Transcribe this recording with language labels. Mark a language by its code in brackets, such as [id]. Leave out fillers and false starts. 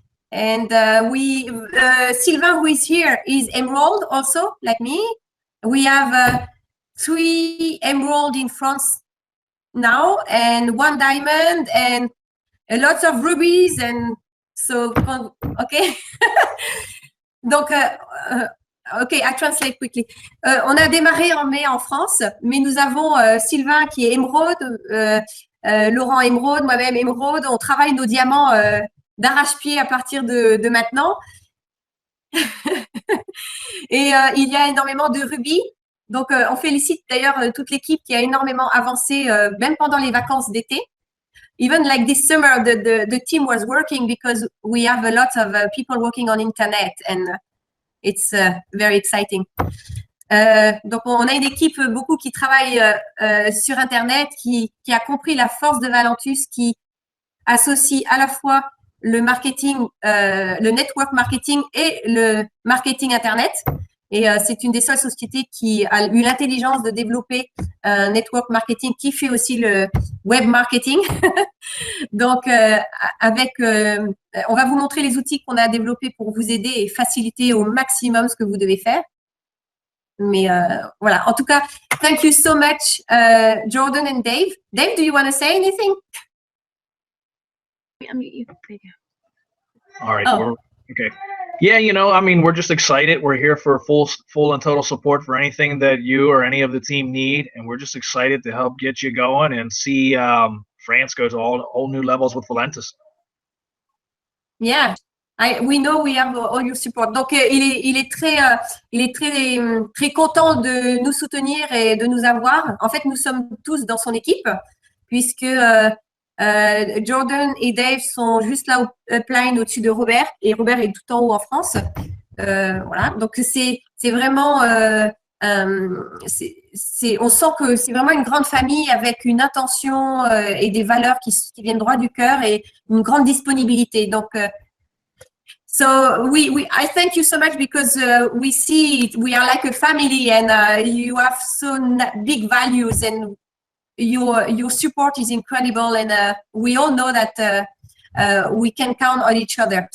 [en] And Sylvain, who is here, is emerald also, like me. We have 3 emerald in France now, and 1 diamond, and lots of rubies, and so okay. Donc, okay, I translate quickly. [fr] On a démarré en mai en France, mais nous avons Sylvain qui est émeraude, Laurent émeraude, moi-même émeraude. On travaille nos diamants d'arrache-pied à partir de maintenant. Et il y a énormément de rubis. Donc, on félicite d'ailleurs toute l'équipe qui a énormément avancé, même pendant les vacances d'été. [en] Even like this summer, the team was working because we have a lot of people working on internet, and it's very exciting. [fr] Donc, on a une équipe beaucoup qui travaille sur internet, qui a compris la force de Valentus, qui associe à la fois le marketing, le network marketing et le marketing internet. Et c'est une des seules sociétés qui a eu l'intelligence de développer un network marketing qui fait aussi le web marketing. Donc, on va vous montrer les outils qu'on a développés pour vous aider et faciliter au maximum ce que vous devez faire. Mais voilà, en tout cas, [en] thank you so much, [fr] Jordan and Dave. [en] Dave, do you want to say anything? All right. Okay. Yeah, I mean, we're just excited. We're here for full and total support for anything that you or any of the team need, and we're just excited to help get you going and see France go to all new levels with Valentus. Yeah, We know we have all your support. [fr] Donc, il est très content de nous soutenir et de nous avoir. En fait, nous sommes tous dans son équipe, puisque Jordan et Dave sont juste là au upline au-dessus de Robert, et Robert est tout en haut en France. Voilà. Donc, c'est vraiment, on sent que c'est vraiment une grande famille avec une intention et des valeurs qui viennent droit du cœur et une grande disponibilité. [en] Donc, so I thank you so much because we see we are like a family, and you have so big values, and your support is incredible, and we all know that we can count on each other.